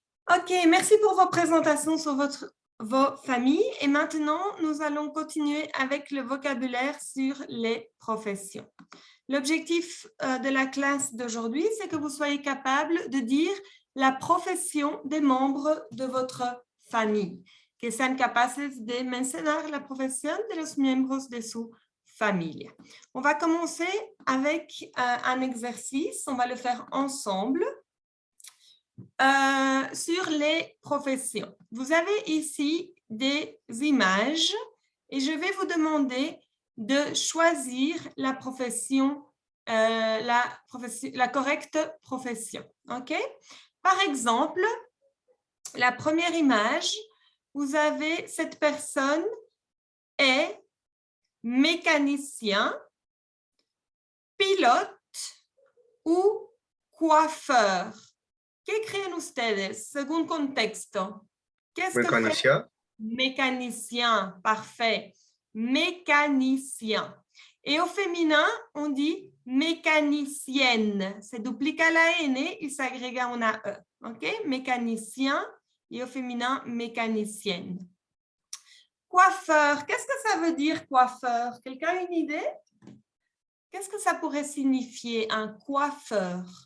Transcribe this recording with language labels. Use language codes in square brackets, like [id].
[fr] Ok, merci pour vos présentations sur vos familles. Et maintenant, nous allons continuer avec le vocabulaire sur les professions. L'objectif de la classe d'aujourd'hui, c'est que vous soyez capable de dire la profession des membres de votre famille. [es] Que sean capaces de mencionar la profesión de los miembros de su familia. [fr] On va commencer avec un exercice, on va le faire ensemble. Sur les professions. Vous avez ici des images et je vais vous demander de choisir la profession, la correcte profession. OK? Par exemple, la première image, vous avez cette personne est mécanicien, pilote ou coiffeur. [es] ¿Qué creen ustedes según contexto? ¿Qué es [fr] que fait? Mécanicien, parfait. Mécanicien. Et au féminin, on dit mécanicienne. [es] Se duplica la N y se agrega una E. ¿Ok? [fr] Mécanicien et au féminin, mécanicienne. Coiffeur. Qu'est-ce que ça veut dire, coiffeur? Quelqu'un a une idée? Qu'est-ce que ça pourrait signifier, un coiffeur?